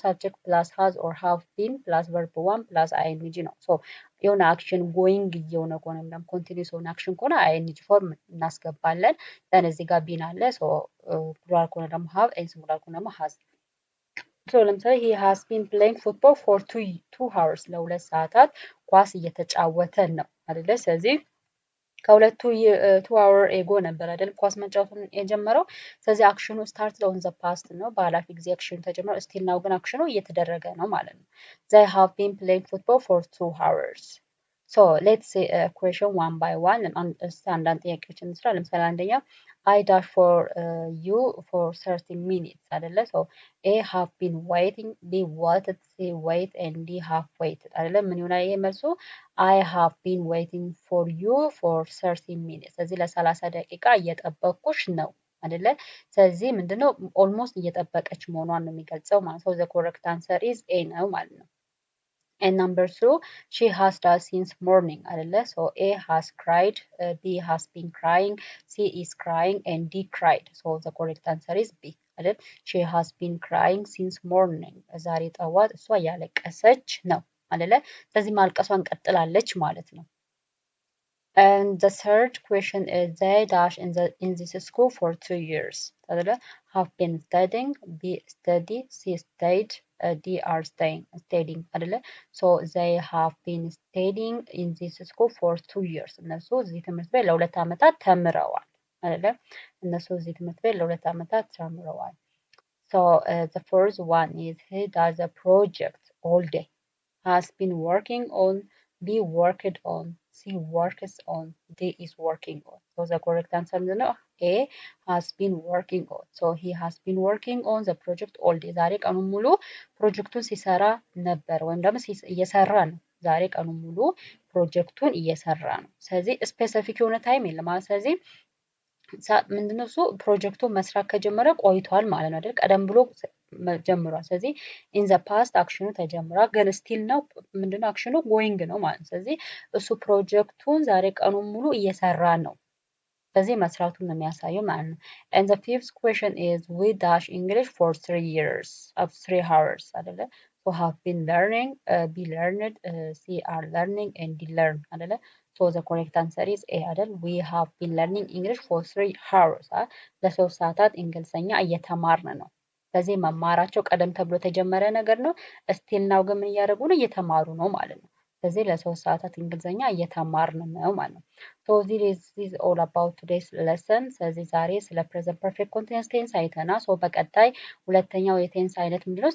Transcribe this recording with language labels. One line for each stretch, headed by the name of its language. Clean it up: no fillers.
English: ሳብጀክት ፕላስ ሃዝ ኦር ሃቭ ቢን ፕላስ ቨርብ ዋን ፕላስ አይኤንጂ
Amharic: ነው። ሶ የሆነ አክሽን ጎይንግ እየሆነ ከሆነ ወይም ደግሞ ኮንቲኒየስ የሆነ አክሽን ከሆነ አይኤንጂ ፎርም እናስገባለን። ደን እዚህ ጋር ቢን አለ። ሶ ፕሉራል ከሆነ ደግሞ ሃቭ፣ ሲንጉላር ከሆነ ደግሞ ሃዝ። ሶ ለምሳሌ
English: ሂ ሃዝ ቢን ፕሌይንግ ፉትቦል ፎር 2 hours
Amharic: ለሁለት ሰዓታት ኳስ እየተጫወተ ነው አይደለ? ስለዚህ ከሁለቱ 2 hour ኤጎ ነበር አይደል ኳስ መጫወቱን የጀመረው። ስለዚህ አክሽኑ
English: ስታርት ኦን ዘ ፓስት
Amharic: ነው፣ በኃላፊ ጊዜ አክሽኑ ተጀምሮ ስቲል ናው ግን አክሽኑ እየተደረገ ነው ማለት ነው።
English: they have been playing football for 2 hours. so let's say question one by one
Amharic: አንዳንድ ጥያቄዎችን እንስራ።
English: ለምሳሌ አንደኛ I dash for you for 30 minutes አይደለ? so A have been waiting, B waited, C wait and D have waited አይደለ?
Amharic: ምን ይሆናል ይሄ መልሱ?
English: I have been waiting for you for 30 minutes
Amharic: ስለዚህ ለ30 ደቂቃ እየጠበቅኩሽ ነው አይደለ? ስለዚህ ምንድነው ኦልሞስት እየጠበቀች መሆኗን ነው የሚገልጸው ማለት ነው።
English: the correct answer is A ነው ማለት ነው። and number 2 she has done since morning አይደለ? so A has cried, B has been crying, C is crying and D cried. so the correct answer is B አይደል? she has been crying since morning
Amharic: ዛሬ ጠዋት እሷ ያለቀሰች ነው አይደለ? ስለዚህ ማልቀሷን ቀጥላለች ማለት ነው።
English: and the third question is they dash in this school for 2 years አይደለ? have been studying, B study, C stayed, D are studying አይደለ? so they have been studying in this school for 2 years
Amharic: እነሱ እዚህ ትምህርት ቤት ለሁለት ዓመታት ተምረዋል አይደለ? እነሱ እዚህ ትምህርት ቤት ለሁለት ዓመታት ተምረዋል።
English: so the first one is he does a project all day, has been working on, B worked on, C works on, D is working on. so the correct answer is A has been working on. so he has been working on the project all day
Amharic: ዛሬ ቀኑን ሙሉ ፕሮጀክቱን ሲሰራ ነበር ወይም ደግሞ እየሰራ ነው። ዛሬ ቀኑን ሙሉ ፕሮጀክቱን እየሰራ ነው። ስለዚህ ስፔሲፊክ የሆነ ታይም የለም ማለት ስለዚህ ምንድነው እሱ ፕሮጀክቱን መስራት ከጀመረ ቆይቷል ማለት ነው አይደል? ቀደም ብሎ ጀምሯል። ስለዚህ ኢን ዘ ፓስት አክሽኑ ተጀምሯል ግን ስቲል ነው ምንድነው አክሽኑ ጎይንግ ነው ማለት ነው። ስለዚህ እሱ ፕሮጀክቱን ዛሬ ቀኑን ሙሉ እየሰራ ነው። ስለዚህ መስራቱን ነው የሚያሳየው ማለት ነው።
English: and the fifth question is we dash English for 3 years of 3 hours
Amharic: አይደለ?
English: so have been learning, B learned, C are learning and D learn አይደለ? so the correct answer is A አይደል? we have been learning English for 3 hours
Amharic: ለሶስት ሰዓታት እንግሊዘኛ እየተማርን ነው። ስለዚህ መማራቸው ቀደም ተብሎ የተጀመረ ነገር ነው። ስቲል ናው ግን ምን እያደረጉ ነው? እየተማሩ ነው ማለት ነው። ስለዚህ ለሶስት ሰዓታት እንግሊዘኛ እየተማርን ነው ማለት ነው።
English: so this is all about today's lesson።
Amharic: ስለዚህ ዛሬ ስለ present perfect continuous tense አይተናል። so በቀጣይ ሁለተኛው የቴንስ አይነት ምንድነው?